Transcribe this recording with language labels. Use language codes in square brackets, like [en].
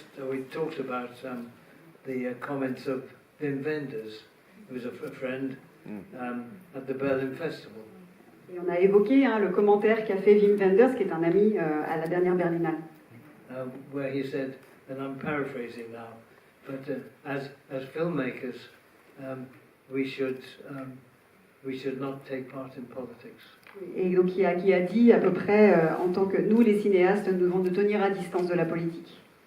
[en] We talked about the comments of Wim Wenders He was a friend at the Berlin Festival. [fr] Et on a évoqué le commentaire qu'a fait Wim Wenders, qui est un ami à la dernière Berlinale. [en] Where he said, and I'm paraphrasing now, but as filmmakers, we should not take part in politics. [fr] Et donc qui a dit à peu près, en tant que nous les cinéastes, nous devons nous tenir à distance de la politique.